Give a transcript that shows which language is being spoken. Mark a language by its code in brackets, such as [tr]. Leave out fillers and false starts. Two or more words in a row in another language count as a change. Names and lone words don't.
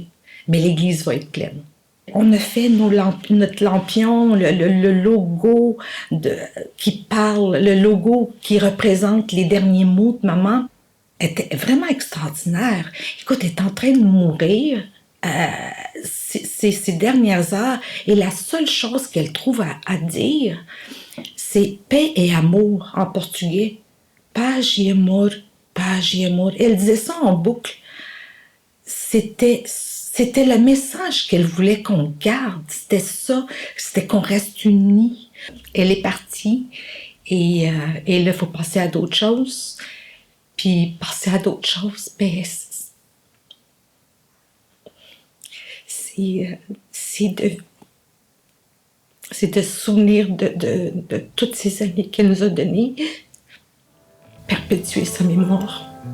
[fr] Mais l'église va être pleine. On a fait notre lampion, le logo qui parle, le logo qui représente les derniers mots de maman était vraiment extraordinaire. Écoute, elle est en train de mourir ces dernières heures et la seule chose qu'elle trouve à dire, c'est paix et amour en portugais. [pt] Paz e amor, paz e amor. [fr] Elle disait ça en boucle. C'était le message qu'elle voulait qu'on garde. C'était ça. C'était qu'on reste unis. Elle est partie et là, il faut passer à d'autres choses. Puis passer à d'autres choses, ben, c'est de se souvenir de toutes ces années qu'elle nous a données, perpétuer sa mémoire.